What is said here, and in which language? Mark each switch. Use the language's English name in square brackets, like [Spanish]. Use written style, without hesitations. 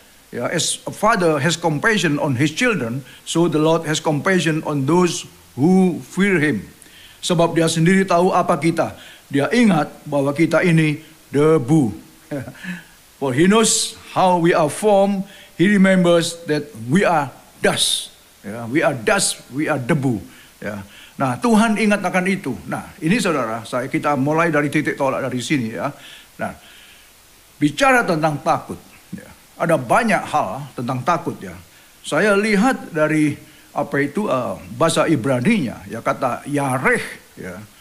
[English] Ya, as a father has compassion on his children, so the Lord has compassion on those who fear Him. [Indonesian] Sebab Dia sendiri tahu apa kita. Dia ingat bahwa kita ini debu. [English] For He knows how we are formed. He remembers that we are dust. Ya, we are dust, we are debu. Ya. [Indonesian] Nah, Tuhan ingat akan itu. Nah, ini saudara, kita mulai dari titik tolak dari sini, ya. Nah, bicara tentang takut. Ada banyak hal tentang takut, ya. Saya lihat dari bahasa Ibraninya, ya, kata yareh, ya.